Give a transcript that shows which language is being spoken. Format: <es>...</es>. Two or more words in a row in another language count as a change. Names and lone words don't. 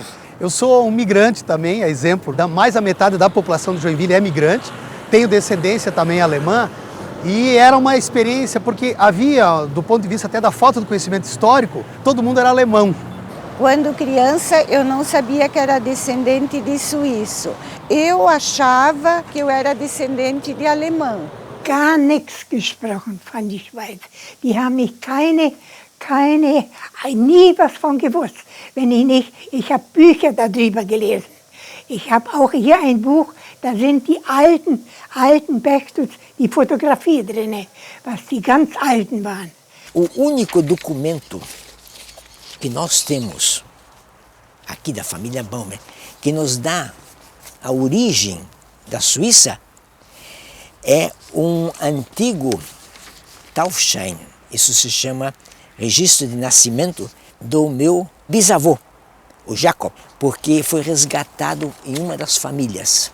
<pt>Eu sou um migrante também, a exemplo, mais da metade da população de Joinville é migrante, tenho descendência também alemã e era uma experiência porque havia, do ponto de vista até da falta do conhecimento histórico, todo mundo era alemão. Quando criança, eu não sabia que era descendente de suíço. Eu achava que eu era descendente de alemão.</pt> <de>Gar nichts gesprochen von der Schweiz. Die haben mich nie was von gewusst. Wenn ich nicht, ich habe Bücher darüber gelesen. Ich habe auch hier ein Buch, da sind die alten Bergstutz, die Fotografie drin, was die ganz alten waren.</de> <pt>O único documento que nós temos aqui da família Baumer, que nos dá a origem da Suíça, é um antigo Taufschein. Isso se chama registro de nascimento do meu bisavô, o Jacob, porque foi resgatado em uma das famílias.</pt>